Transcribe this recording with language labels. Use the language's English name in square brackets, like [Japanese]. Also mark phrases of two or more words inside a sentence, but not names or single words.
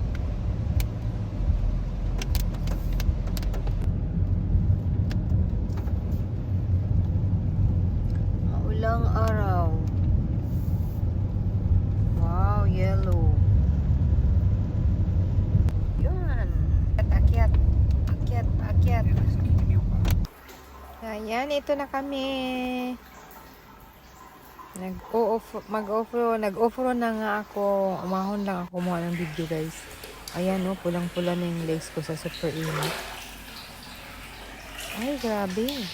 [Filipino] Maulang araw. [English] Wow, yellow. [Filipino] Yun. Akyat. Akyat. Akyat. [Japanese] 聞いてみようか。 [Filipino] Ayan, ito na kami. Nag-off-road na nga ako. Umahon lang ako kumuha ng video, guys. Ayan, oh, pulang-pula na yung legs ko sa super init. Ay, grabe.